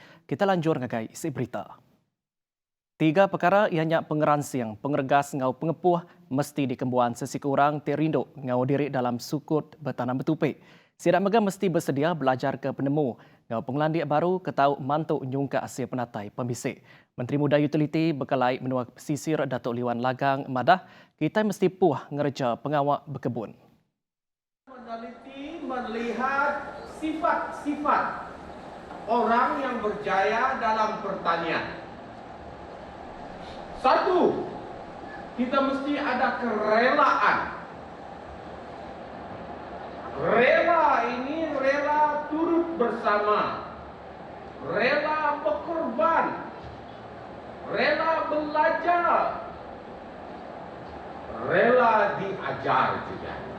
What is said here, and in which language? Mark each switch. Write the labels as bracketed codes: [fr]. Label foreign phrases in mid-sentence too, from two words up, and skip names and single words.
[iba] Kita lanjur ngagai isi berita. 3 perkara ianya pengeransiang, pengergas ngau pengepuh mesti dikembuan sesekurang terinduk ngau diri dalam sukut bertanam betupik. Sidak mega mesti bersedia belajar ke penemu. Ngau penglandik baru ketau mantuk nyungka hasil penatai pembisik. Menteri Muda Utiliti berkelai menua pesisir Datuk Liwan Lagang Madah, kita mesti puh ngerja pengawak berkebun. [ms] Meneliti melihat sifat-sifat orang yang berjaya dalam pertanian. Satu, kita mesti ada kerelaan. Rela ini rela turut bersama, rela berkorban, rela belajar, rela diajar juga.